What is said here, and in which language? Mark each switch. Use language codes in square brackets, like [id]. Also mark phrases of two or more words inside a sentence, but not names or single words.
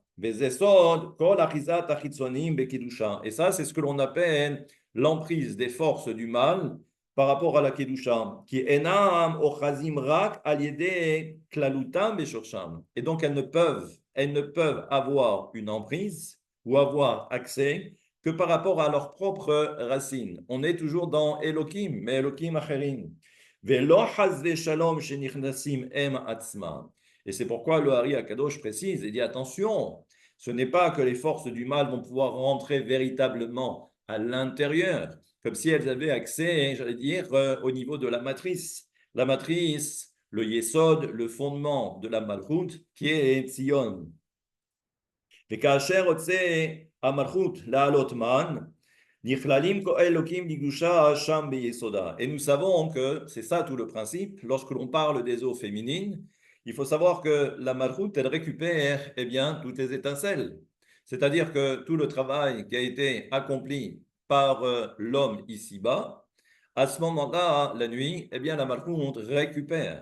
[fr] Et ça, c'est ce que l'on appelle l'emprise des forces du mal par rapport à la Kedusha, qui est [he] אינם אוחזים רק על ידי כללותם בשורשם. [fr] Et donc, elles ne peuvent avoir une emprise ou avoir accès que par rapport à leurs propres racines. On est toujours dans Elohim, mais [he] אלוהים אחרים. ולא חס ושלום שנכנסים הם עצמם. [fr] Et c'est pourquoi le Hari Akadosh précise et dit attention, ce n'est pas que les forces du mal vont pouvoir rentrer véritablement à l'intérieur, comme si elles avaient accès, j'allais dire, au niveau de la matrice. La matrice, le Yesod, le fondement de la Malchut, qui est Tzion. [he] Et כאשר רוצה המלכות לעלות מן, נכללים כל אלוקים בקדושה שם ביסודה. [fr] Et nous savons que c'est ça tout le principe. Lorsque l'on parle des eaux féminines, il faut savoir que la Malchut, elle récupère eh bien, toutes les étincelles. C'est-à-dire que tout le travail qui a été accompli par l'homme ici-bas, à ce moment-là, la nuit, eh bien, la Malchut récupère.